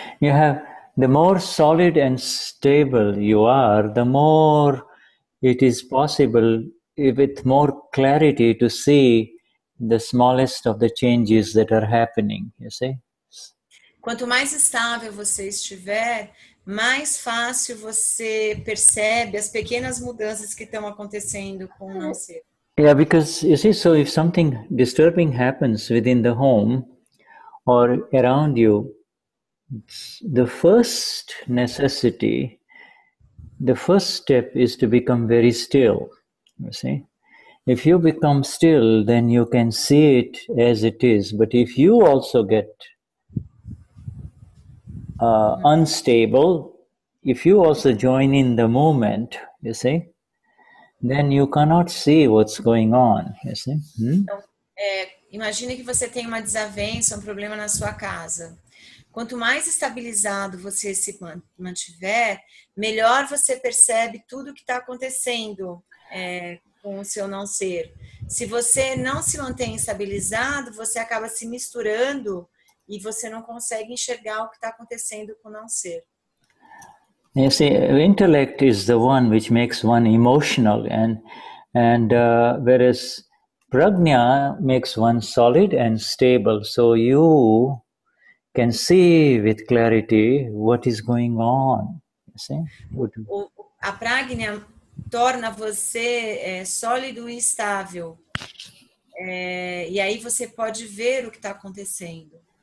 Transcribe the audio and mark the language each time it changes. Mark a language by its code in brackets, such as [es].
[en] You have, the more solid and stable you are, the more it is possible with more clarity to see the smallest of the changes that are happening, you see? [pt] Quanto mais estável você estiver, mais fácil você percebe as pequenas mudanças que estão acontecendo com o não ser. [en] Yeah, because you see, so if something disturbing happens within the home or around you, the first necessity, the first step is to become very still, you see? If you become still, then you can see it as it is. But if you also get unstable, if you also join in the movement, you see, then you cannot see what's going on, you see. [pt] Então, imagine que você tem uma desavença, um problema na sua casa. Quanto mais estabilizado você se mantiver, melhor você percebe tudo o que está acontecendo com o seu não ser. Se você não se mantém estabilizado, você acaba se misturando e você não consegue enxergar o que está acontecendo com o não ser. [en] You see, intellect is the one which makes one emotional, and whereas prajna makes one solid and stable. So you can see with clarity what is going on. You see? [pt] A prajna torna você sólido e estável. E aí você pode ver o que está acontecendo.